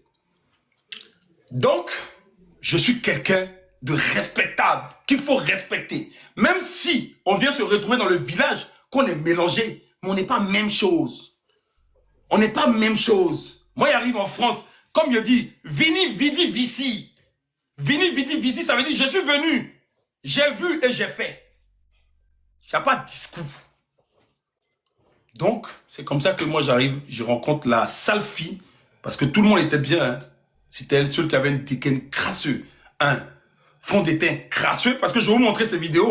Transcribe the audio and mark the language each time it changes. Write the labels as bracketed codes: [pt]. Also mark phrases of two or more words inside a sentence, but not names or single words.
[fr] Donc, je suis quelqu'un de respectable, qu'il faut respecter. Même si on vient se retrouver dans le village, qu'on est mélangé, mais on n'est pas même chose. On n'est pas même chose. Moi, j'arrive en France, comme je dis, [la] vini, vidi, vici. Vini, vidi, vici, [fr] ça veut dire je suis venu, j'ai vu et j'ai fait. Il n'y a pas de discours. Donc, c'est comme ça que moi j'arrive, je rencontre la sale fille, parce que tout le monde était bien. Hein. C'était elle seule qui avait une dégaine crasseuse. Un fond de teint crasseux, parce que je vais vous montrer ces vidéos.